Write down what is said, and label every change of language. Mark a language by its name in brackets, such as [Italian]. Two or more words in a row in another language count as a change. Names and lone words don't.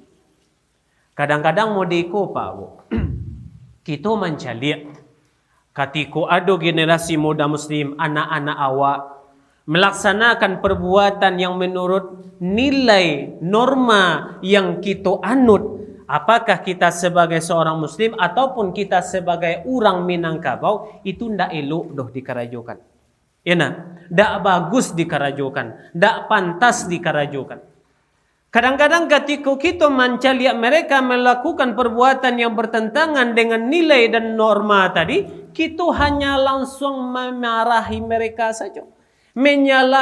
[Indonesian] Kadang-kadang mau diiko Pak Bu, kita mencari ketika ada generasi muda muslim, anak-anak awak melaksanakan perbuatan yang menurut nilai norma yang kita anut, apakah kita sebagai seorang muslim ataupun kita sebagai orang Minangkabau, itu [Minangkabau] ndak elok doh dikarajokan. Ya nah, ndak bagus dikarajokan, ndak pantas dikarajokan. [Indonesian] Kadang-kadang ketika kita mencari mereka melakukan perbuatan yang bertentangan dengan nilai dan norma tadi, kita hanya langsung memarahi mereka saja.